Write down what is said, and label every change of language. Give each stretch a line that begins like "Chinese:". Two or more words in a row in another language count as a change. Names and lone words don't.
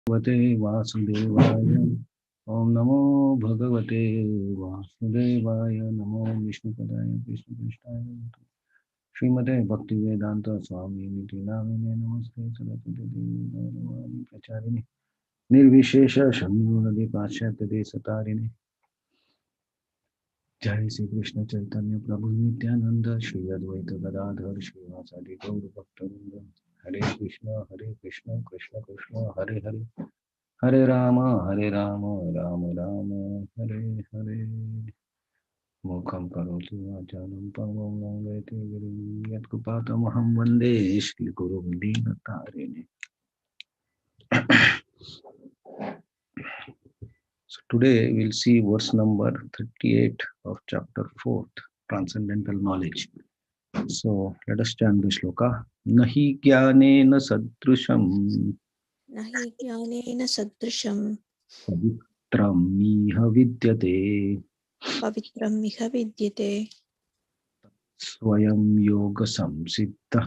Sanskrit: भगवते वासुदेवाय ओम नमो भगवते वासुदेवाय नमो विष्णुपदाय कृष्णपृष्ठाय श्रीमते भक्तिवेदांत स्वामी निधि नामिने नमस्ते सरस्वती देवी गौरवाणी प्रचारिणे निर्विशेष शून्योदि पाश्चात्य देशतारिणे जय श्री कृष्ण चैतन्य प्रभु नित्यानंद श्री अद्वैत गदाधर श्रीवासादि गौर भक्तवृंद हरे कृष्ण कृष्ण कृष्ण हरे हरे हरे राम राम राम हरे हरे मुखं करोतु वाचालं पङ्गुं लङ्घयति गिरिं यत्कृपातमहं वन्दे श्रीगुरुं दीनतारिणे.
English: So today we'll see verse number 38 of chapter 4, Transcendental Knowledge. So let us chant the shloka.
Sanskrit: नहि ज्ञानेन सदृशम् नहि ज्ञानेन सदृशं पवित्रम् इह विद्यते पवित्रं इह विद्यते स्वयं योग संसिद्धः